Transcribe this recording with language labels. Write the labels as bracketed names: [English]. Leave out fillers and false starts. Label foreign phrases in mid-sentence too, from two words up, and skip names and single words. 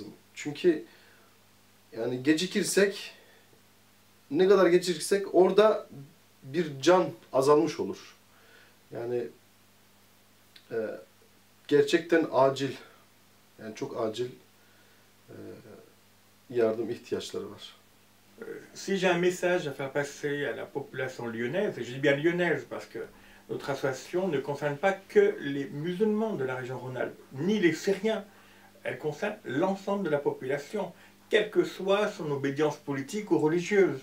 [Turkish] Çünkü yani gecikirsek, ne kadar gecikirsek orada bir can azalmış olur. Yani gerçekten acil, yani çok acil yardım ihtiyaçları var. [French] Si j'ai un message à faire passer à la population lyonnaise, et je dis bien lyonnaise parce que notre association ne concerne pas que les musulmans de la région Rhône-Alpes, ni les Syriens, elle concerne l'ensemble de la population, quelle que soit son obédience politique ou religieuse.